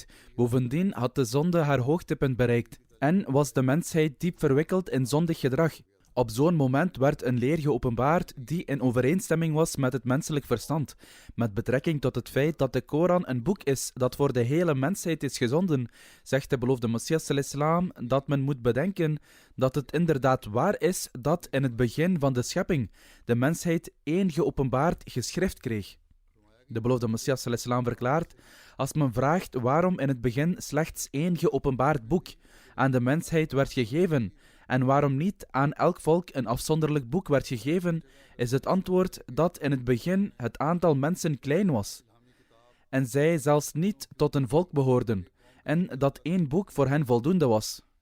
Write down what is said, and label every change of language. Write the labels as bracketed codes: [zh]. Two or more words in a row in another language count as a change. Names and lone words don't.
[nl] Bovendien had de zonde haar hoogtepunt bereikt en was de mensheid diep verwikkeld in zondig gedrag. Op zo'n moment werd een leer geopenbaard die in overeenstemming was met het menselijk verstand. Met betrekking tot het feit dat de Koran een boek is dat voor de hele mensheid is gezonden, zegt de beloofde Messias [ar] صلى الله عليه وسلم [nl] dat men moet bedenken dat het inderdaad waar is dat in het begin van de schepping de mensheid één geopenbaard geschrift kreeg. De beloofde Messias [ar] صلى الله عليه وسلم [nl] verklaart: als men vraagt waarom in het begin slechts één geopenbaard boek aan de mensheid werd gegeven en waarom niet aan elk volk een afzonderlijk boek werd gegeven, is het antwoord dat in het begin het aantal mensen klein was en zij zelfs niet tot een volk behoorden en dat één boek voor hen voldoende was.